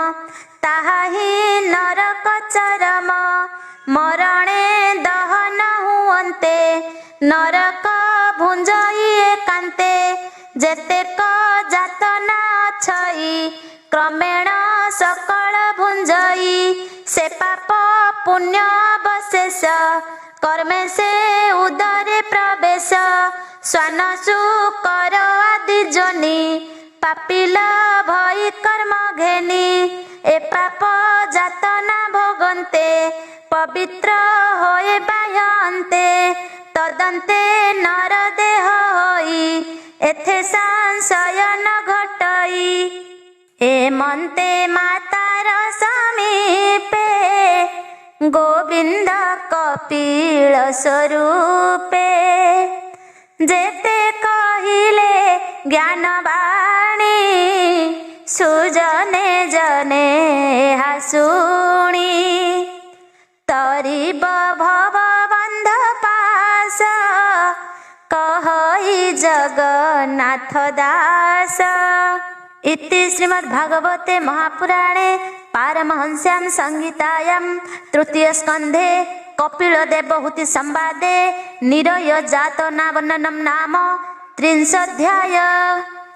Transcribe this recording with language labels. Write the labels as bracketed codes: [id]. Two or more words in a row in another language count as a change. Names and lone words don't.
[or] ତାହାହି ନରକ ଚରମ ମରଣେ ଦହନ ହୁଅନ୍ତେ ନରକ ଭୁଞ୍ଜଇ ଏକାନ୍ତେ ଜେତେକ ଜାତନା ଅଛଇ କ୍ରମେଣ ସକଳ ଭୁଞ୍ଜଇ ସେ ପାପ ପୁଣ୍ୟ ଅବଶେଷ କର୍ମେ ସେ ଉଦରେ ପ୍ରବେଶ ସ୍ୱାନ ସୁକର ଆଦି ଜୋନି ପାପିଲ ଭଇ କର୍ମ ଘେନି ଏ ପାପ ଜାତନା ଭୋଗନ୍ତେ ପବିତ୍ର ହୋଏ ବାହ୍ୟନ୍ତେ ତଦନ୍ତେ ନର ଦେହ ହୋଇ ଏଥେ ସଂଶୟ ନ ଘଟଇ ଏ ମନ୍ତେ ମାତାର ସମୀପେ ଗୋବିନ୍ଦ କପିଳ ସ୍ୱରୂପେ ଜେତେ କହିଲେ ଜ୍ଞାନ ବାଣୀ ସୁଜନେ ଜନେ ହାସୁଣୀ ତରିବ ଭବ ବନ୍ଧ ପାସ କହଇ ଜଗନ୍ନାଥ ଦାସ। [sa] इति श्रीमद्भागवते महापुराणे पारमहंस्यां संहितायां तृतीय स्कन्धे कपिल देवहूति संवादे निरय जातना वर्णनं नाम 30 अध्याय।